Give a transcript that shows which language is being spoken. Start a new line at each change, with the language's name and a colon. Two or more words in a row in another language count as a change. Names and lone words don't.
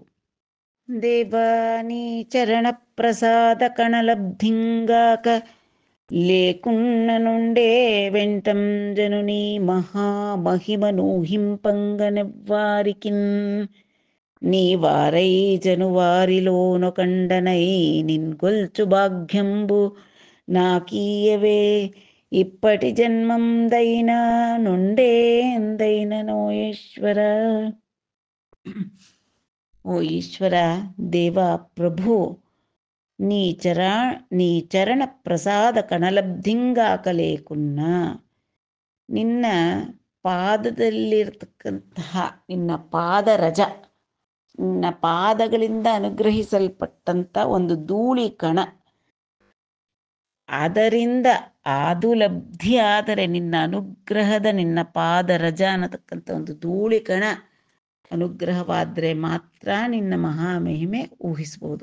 Telugu: దేవానీ చరణ ప్రసాద కణలబ్ధింగాక లేకున్ననుండే వెంటం జనుని మహామహిమనూహింపంగనెవ్వారికిన్ నీవారై జనువారిలోనొకండనై నిన్గొల్చు భాగ్యంబు నాకీయవే ఇప్పటి జన్మందైనా నుండేందైననో ఈశ్వರ.
Kannada: ಓ ಈಶ್ವರ, ದೇವ, ಪ್ರಭು,
Telugu: నీ చరణ ప్రసాద కణలబ్ధింగాకలేకున్న.
Kannada: ನಿನ್ನ ಪಾದದಲ್ಲಿರ್ತಕ್ಕಂತಹ ನಿನ್ನ ಪಾದರಜ, ನಿನ್ನ ಪಾದಗಳಿಂದ ಅನುಗ್ರಹಿಸಲ್ಪಟ್ಟಂಥ ಒಂದು ಧೂಳಿ ಕಣ, ಅದರಿಂದ ಅದು ಲಬ್ಧಿ ಆದರೆ ನಿನ್ನ ಅನುಗ್ರಹದ ನಿನ್ನ ಪಾದರಜ ಅನ್ನತಕ್ಕಂಥ ಒಂದು ಧೂಳಿ ಕಣ ಅನುಗ್ರಹವಾದರೆ ಮಾತ್ರ ನಿನ್ನ ಮಹಾಮಹಿಮೆ ಊಹಿಸ್ಬೋದು.